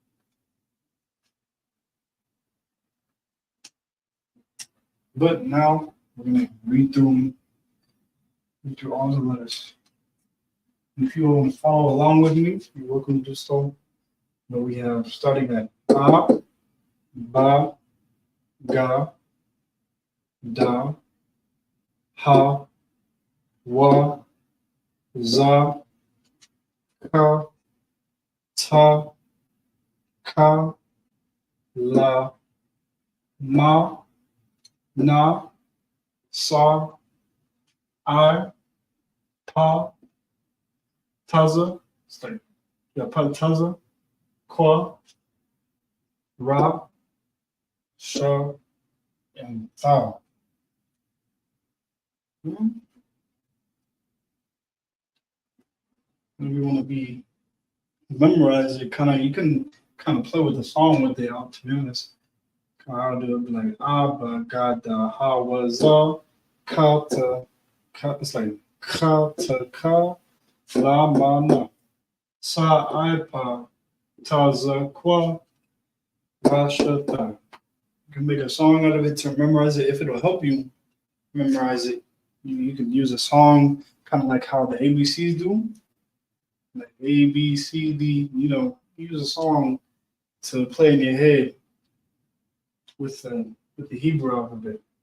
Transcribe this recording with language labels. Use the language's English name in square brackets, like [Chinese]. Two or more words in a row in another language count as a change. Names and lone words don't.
[English] But now we're gonna read through all the letters. If you want to follow along with me, you're welcome to do so. But we have starting at A, Ba, Ga, Da, Ha, Wa, Za, Ka, Ta, Ka, La, Ma, Na, Sa, I, Pa, Taza, sorry, yeah, Pa, Taza, Kwa, Ra, Sha, and Ta. And we want to be memorize it. Kind of, you can kind of play with the song with it. To be honest, I'll do it like Abba, Gada, Ha, Waza, Ka, Ta, Ka. It's like Ka, Ta, Ka, La, Ma, Na, Sa, I, Pa, Taza, Kwa, Ra, Sha, Ta. You can make a song out of it to memorize it. If it'll help you memorize it, you can use a song, kind of like how the ABCs do, like A, B, C, D. Use a song to play in your head with the Hebrew alphabet.